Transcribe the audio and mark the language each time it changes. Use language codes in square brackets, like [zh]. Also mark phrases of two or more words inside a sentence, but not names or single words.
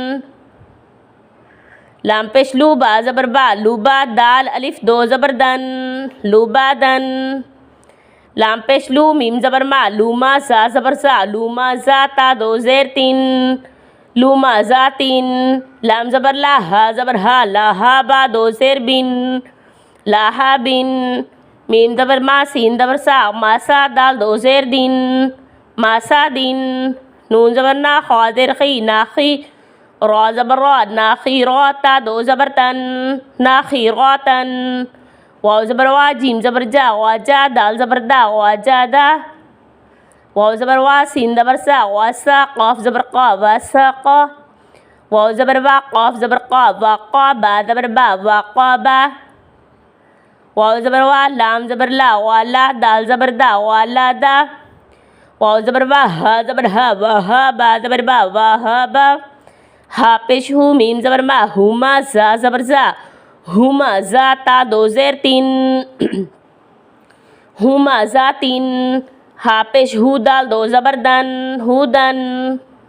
[ur] لام پیش لو با زبر با لوبا دال الف دو زبر دن لوبادن. لام پیش لو میم زبر ما لوما سا زبر سا لوما زا تا دو زیر تین لوما زا تین. لام زبر لا ہا زبر ہا لاہا با دو زیر بن لاہا بن. میم زبر ما سین زبر سا ماسا دال دو زیر دن ماسا دن. نون زبر نا خا زیر خی ناخی را زبر را ناخی را تا دو زبر تن ناخی را تن. واؤ زبر وا جیم زبر جا واجا دال زبر دا واجا دا. واؤ زبر وا سین زبر سا واسا قاف زبر قا واسا قا. واؤ زبر وا قاف زبر قا واقا با زبر با واقا با. واؤ زبر وا لام زبر لا والا دال زبر دا والا دا. واؤ زبر وا ہا زبر ہا واہا با زبر با واہا با. ہا پیش ہو میم زبر ما ہما زا زبر زا ہما زا تا دو زیر تین ہما زا تین. ہا پیش ہو دال دو زبر دن ہدن.